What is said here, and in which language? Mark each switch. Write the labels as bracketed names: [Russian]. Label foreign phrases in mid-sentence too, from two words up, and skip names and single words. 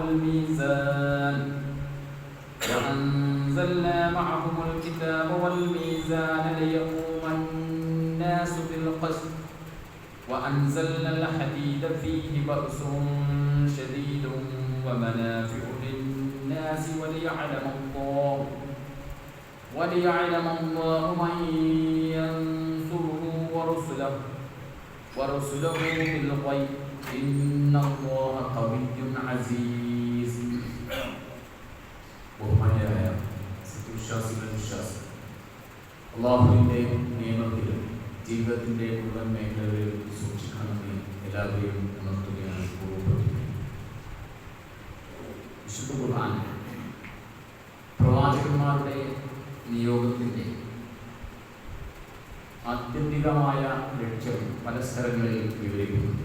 [Arabic] والميزان ليقوم الناس بالقسط وأنزلنا الحديد فيه بأس شديد ومنافع للناس وليعلم الله من ينصره ورسله بالغيب إن الله قوي عزيز [Malayalam] ബഹുമാന്യരായ സത്യവിശ്വാസികളുടെ വിശ്വാസം അല്ലാഹുവിൻ്റെ നിയമത്തിലും ജീവിതത്തിൻ്റെ മുഴുവൻ മേഖലകളിലും സൂക്ഷിക്കണമെന്ന് എല്ലാവരെയും ഉണർത്തുകയാണ് പൂർവ്വപ്രതിജ്ഞ. വിശുദ്ധ ഖുർആൻ പ്രവാചകന്മാരുടെ നിയോഗത്തിൻ്റെ ആത്യന്തികമായ ലക്ഷ്യം പല സ്ഥലങ്ങളിൽ വിവരിക്കുന്നു.